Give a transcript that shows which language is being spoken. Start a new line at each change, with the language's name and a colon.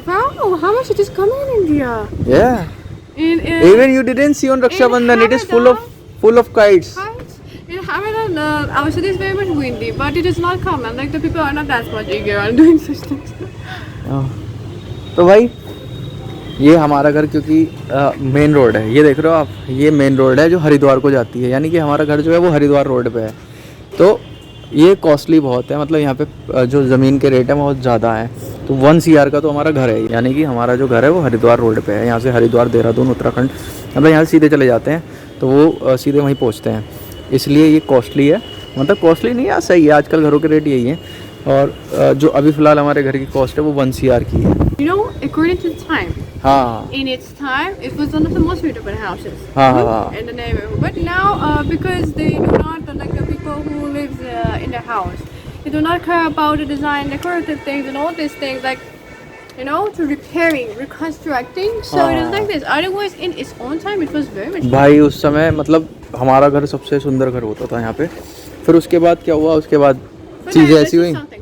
English: Wow, how much it is coming in India? Yeah. Even you didn't see on Raksha Bandhan, it is full of kites. In Hamilton, our city is very much windy, but it is not common. Like the people are not that much eager on doing such things.
Hindi: तो भाई ये हमारा घर क्योंकि main road है, ये देख रहे हो आप, ये मेन रोड है जो हरिद्वार को जाती है, यानी कि हमारा घर जो है वो हरिद्वार रोड पे है। तो ये कॉस्टली बहुत है, मतलब यहाँ पे जो ज़मीन के रेट है बहुत ज़्यादा है। तो 1 CR का तो हमारा घर है, यानी कि हमारा जो घर है वो हरिद्वार रोड पे है। यहाँ से हरिद्वार, देहरादून, उत्तराखंड, मतलब यहाँ से सीधे चले जाते हैं तो वो सीधे वहीं पहुँचते हैं, इसलिए ये कॉस्टली है। मतलब कॉस्टली नहीं है, सही है, आजकल घरों के रेट यही है। और जो अभी फ़िलहाल हमारे घर की कॉस्ट है वो 1 CR की है।
English: You know, according to time.
Hindi: हाँ।
English: In its time, it was one of the most beautiful houses.
Hindi: हाँ
English: in the neighborhood. But now, because they do not like the people who live in the house, they do not care about the design, decorative things, and all these things like, you know, to repairing, reconstructing. So it is like this. Otherwise, in its own time, it was very much.
Hindi: भाई उस समय मतलब हमारा घर सबसे सुंदर घर होता था यहाँ पे। फिर उसके बाद क्या हुआ, उसके बाद चीज़ें ऐसी हुई।